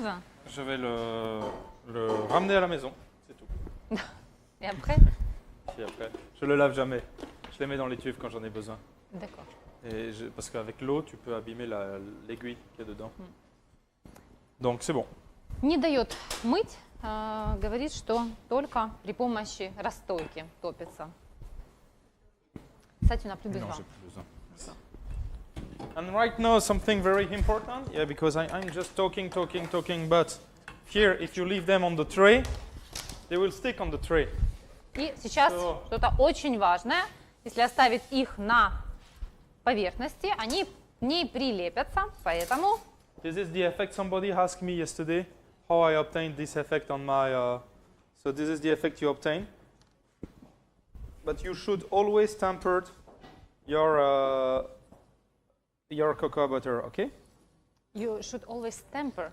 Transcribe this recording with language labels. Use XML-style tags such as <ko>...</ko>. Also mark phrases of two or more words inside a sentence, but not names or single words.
<fr>Je vais le ramener à la maison, c'est tout. Et après? Et après, je le lave jamais. Je les mets dans l'étui quand j'en ai besoin. D'accord. Parce qu'avec l'eau, tu peux abîmer l'aiguille qu'il y a dedans. Donc c'est bon.</fr> <ru>Не дает мыть, говорит, что только при помощи расстойки топится. Кстати,</ru> <fr>on n'a plus Non, besoin. j'ai plus besoin.</fr> <en>And right now, something very important, yeah, because I'm just talking, but here, if you leave them on the tray, they will stick on the tray.</en> <ru>И сейчас Всё. что-то очень важное. Если оставить их на поверхности, они к ней прилепятся, поэтому</ru> <en>This is the effect somebody asked me yesterday, how I obtained this effect on my... so this is the effect you obtain. But you should always temper your cocoa butter, okay? you should always temper.</en>